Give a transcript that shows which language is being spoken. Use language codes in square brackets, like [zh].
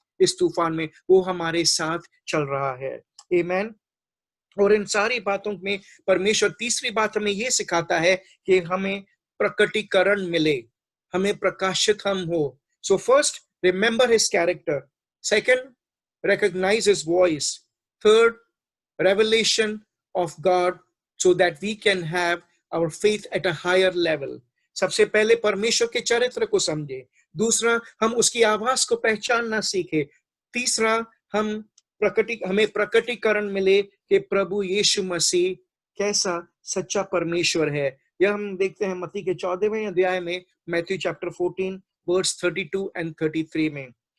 [hi] इस तूफान में वो हमारे साथ चल रहा है। आमीन। और इन सारी बातों में परमेश्वर तीसरी बात हमें ये सिखाता है कि हमें प्रकटीकरण मिले, हमें प्रकाशित हम हो। [en] So first, remember his character. Second, recognize his voice. Third, revelation of God so that we can have our faith at a higher level. [hi] सबसे पहले परमेश्वर के चरित्र को समझे, दूसरा हम उसकी आवाज को पहचानना सीखे, तीसरा हमें प्रकटीकरण मिले कि प्रभु यीशु मसीह कैसा सच्चा परमेश्वर है। यह हम देखते हैं मत्ती के 14वें अध्याय में, [en] Matthew chapter 14 verse 32 and 33 [hi] में।